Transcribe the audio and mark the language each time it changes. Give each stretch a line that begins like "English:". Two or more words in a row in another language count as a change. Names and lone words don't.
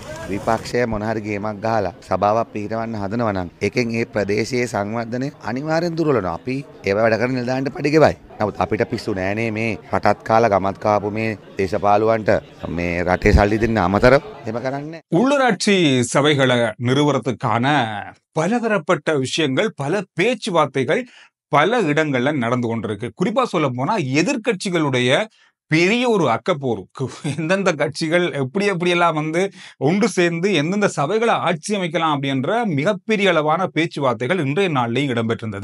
Sinhala: විපක්ෂය මොන හරි ගේමක් ගහලා සභාවක් පිහිටවන්න හදනවා නම් එකෙන් ඒ ප්‍රදේශයේ සංවර්ධනය අනිවාර්යෙන් දුර්වලනවා. අපි ඒව වැඩ කරන නිලධාරීන්ට පඩි ගෙවයි. නමුත් අපිට පිස්සු නෑනේ මේ රටත් කාලා ගමත් කාපු මේ දේශපාලුවන්ට මේ රටේ සල්ලි දෙන්න අමතරව එහෙම කරන්නේ.
Tamil: உள்ளூராட்சி சபைகளை நிறுவனத்துக்கான பலதரப்பட்ட விஷயங்கள், பல பேச்சுவார்த்தைகள் பல இடங்கள்ல நடந்து கொண்டிருக்கு. குறிப்பா சொல்ல போனா எதிர்க்கட்சிகளுடைய பெரிய ஒரு அக்கப்போர். எந்தெந்த கட்சிகள் எப்படியெல்லாம் ஒன்று சேர்ந்து எந்தெந்த சபைகளை ஆட்சி அமைக்கலாம் அப்படின்ற மிகப்பெரிய அளவான பேச்சுவார்த்தைகள் இன்றைய நாளிலேயும் இடம்பெற்றிருந்தது.